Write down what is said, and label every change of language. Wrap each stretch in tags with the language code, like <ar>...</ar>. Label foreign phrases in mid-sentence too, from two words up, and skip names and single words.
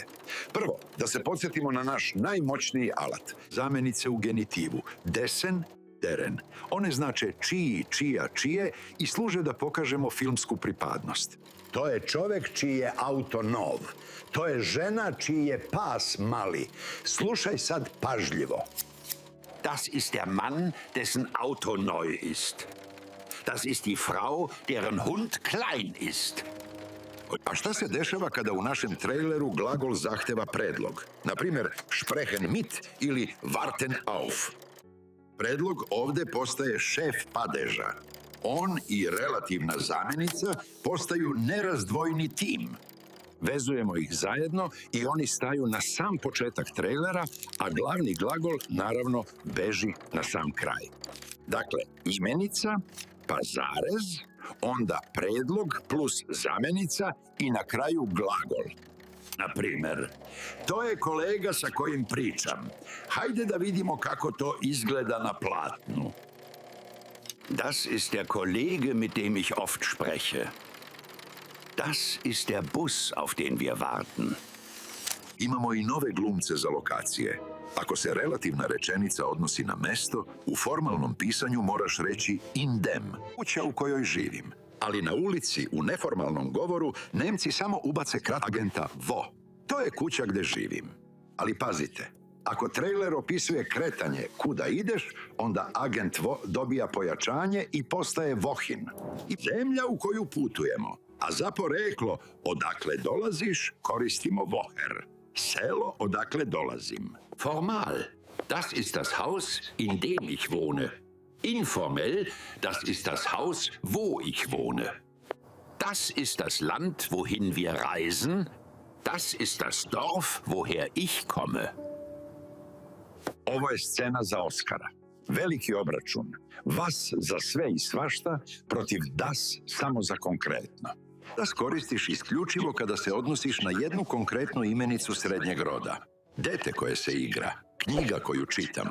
<sr>Prvo, da se podsjetimo na naš najmoćniji alat, zamenice u genitivu,</sr> <de>desen, deren.</de> <sr>One znače čiji, čija, čije i služe da pokažemo filmsku pripadnost. To je čovek čiji je auto nov. To je žena čiji je pas mali. Slušaj sad pažljivo.</sr> <de>Das ist der Mann, dessen Auto neu ist. Das ist die Frau, deren Hund klein ist.</de> <sr>A šta se dešava kada u našem traileru glagol zahteva predlog? Na primjer,</sr> <de>sprechen mit ili warten auf.</de> <sr>Predlog ovde postaje šef padeža. On i relativna zamenica postaju nerazdvojni tim. Vezujemo ih zajedno i oni staju na sam početak trailera, a glavni glagol, naravno, beži na sam kraj. Dakle, imenica, pa zarez, onda predlog plus zamenica i na kraju glagol. Na primer, to je kolega sa kojim pričam. Hajde da vidimo kako to izgleda na platnu.</sr> <de>Das ist der Kollege, mit dem ich oft spreche. Das ist der Bus, auf den wir warten.</de> <sr>Imamo i nove glumce za lokacije. Ako se relativna rečenica odnosi na mesto, u formalnom pisanju moraš reći</sr> <de>in dem,</de> <sr>kuća u kojoj živim. Ali na ulici, u neformalnom govoru, Nemci samo ubace agenta vo. To je kuća gde živim. Ali pazite, ako trailer opisuje kretanje kuda ideš, onda agent vo dobija pojačanje i postaje vohin. I zemlja u koju putujemo. A za poreklo odakle dolaziš koristimo woher. Selo odakle dolazim.</sr> <de>Formal, das ist das Haus, in dem ich wohne. Informell, das ist das Haus, wo ich wohne. Das ist das Land, wohin wir reisen. Das ist das Dorf, woher ich komme.</de> <sr>Ovo je scena za Oskara. Veliki obračun. Vas za sve i svašta protiv das samo za konkretno. Das koristiš isključivo kada se odnosiš na jednu konkretnu imenicu srednjeg roda. Dete koje se igra, knjiga koju čitam.</sr>